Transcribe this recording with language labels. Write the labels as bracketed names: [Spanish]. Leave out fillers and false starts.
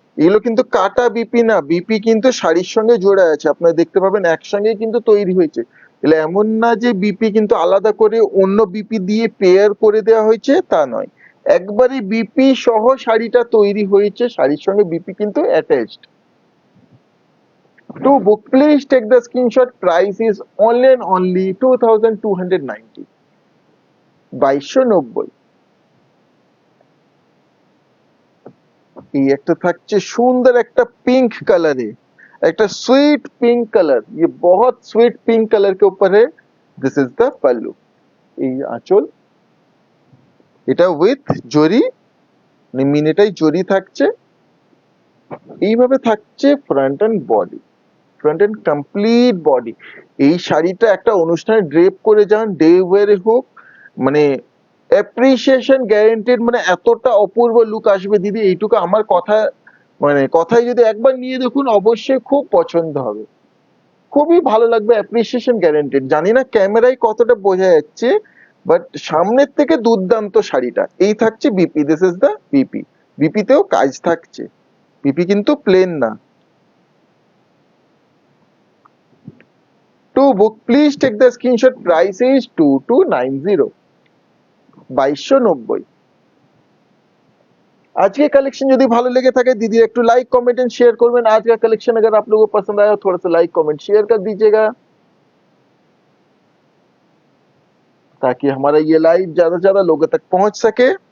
[Bangla] এগুলো কিন্তু কাটা বিপি না, বিপি কিন্তু শাড়ির সঙ্গে জোড়া আছে, আপনারা দেখতে পাবেন একসঙ্গে কিন্তু তৈরি হয়েছে। এগুলো এমন না যে বিপি কিন্তু আলাদা করে অন্য বিপি দিয়ে পেয়ার করে দেওয়া হয়েছে, তা নয়, একবারে বিপি সহ শাড়িটা তৈরি হয়েছে, শাড়ির সঙ্গে বিপি কিন্তু attached. [English] To book, please take the screenshot. Price is only and only 2290, 2290। [Bangla] এই একটা থাকছে সুন্দর একটা [Hindi] पिंक कलर है, একটা स्वीट पिंक कलर, ये बहुत स्वीट पिंक कलर के ऊपर है। [English] this is the pallu, [Bangla] এই আঁচল, এটা উইথ জরি, মিনিটাই জরি থাকছে। [English] এইভাবে থাকছে front end body, front end complete body. [Bangla] এই শাড়িটা একটা অনুষ্ঠানে ড্রেপ করে যান, ডে ওয়ারে হোক, মানে অ্যাপ্রিসিয়েশন গ্যারান্টেড, মানে এতটা অপূর্ব লুক আসবে দিদি, এইটুকু আমার কথা, মানে কথায় যদি একবার নিয়ে দেখুন অবশ্যই খুব পছন্দ হবে, খুবই ভালো লাগবে, অ্যাপ্রিসিয়েশন গ্যারান্টেড। জানি না ক্যামেরায় কতটা বোঝা যাচ্ছে, বাট সামনের থেকে দুর্দান্ত শাড়িটা। এই থাকছে BP, [English] this is the BP, [Bangla] বিপিতেও কাজ থাকছে, বিপি কিন্তু প্লেন না। [English] To book please take the screenshot, price is 2290, 2290। [Hindi] आज के कलेक्शन यदि भालो लगे থাকে दीदी একটু लाइक कमेंट एंड शेयर করবেন। आज का कलेक्शन अगर आप लोगों को पसंद आया थोड़ा सा लाइक कमेंट शेयर कर दीजिएगा, ताकि हमारा ये लाइव ज्यादा से ज्यादा लोगों तक पहुंच सके।